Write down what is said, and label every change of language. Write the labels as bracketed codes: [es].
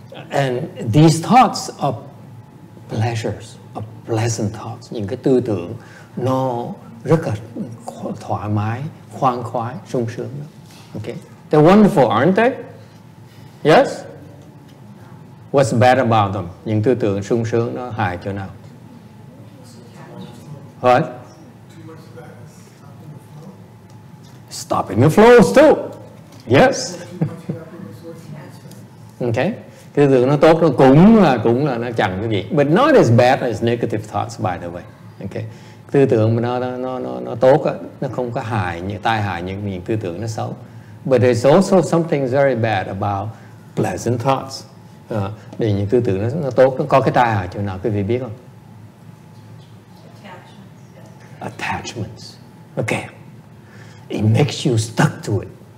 [en] And these thoughts are pleasures, are pleasant thoughts. [vi] Những cái tư tưởng nó rất là thoải mái, khoan khoái, sung sướng. [en] Okay. They're wonderful, aren't they? Yes? What's bad about them? [vi] Những tư tưởng sung sướng nó hại chỗ nào? [en] What? Stopping the flow too. Yes. Okay. [vi] Cái tư tưởng nó tốt nó cũng là nó chẳng cái gì. [en] But not as bad as negative thoughts, by the way. Okay. [vi] Tư tưởng mà nó tốt á, nó không có tai hại những tư tưởng nó xấu. [en] But there's also something very bad about pleasant thoughts. [vi] Để những tư tưởng nó tốt, nó có cái tai hại chỗ nào quý vị biết không? [en] attachments. Okay, it makes you stuck to it.